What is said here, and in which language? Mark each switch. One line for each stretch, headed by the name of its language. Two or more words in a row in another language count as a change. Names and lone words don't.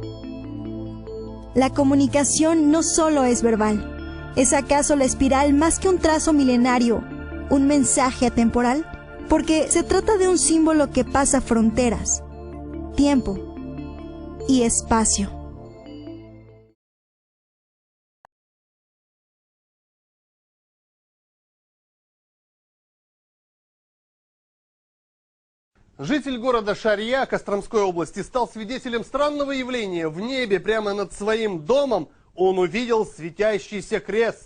Spanish: La comunicación no solo es verbal. ¿Es acaso la espiral más que un trazo milenario, un mensaje atemporal? Porque se trata de un símbolo que pasa fronteras, tiempo y espacio.
Russian: Житель города Шарья Костромской области стал свидетелем странного явления. В небе прямо над своим домом он увидел светящийся крест.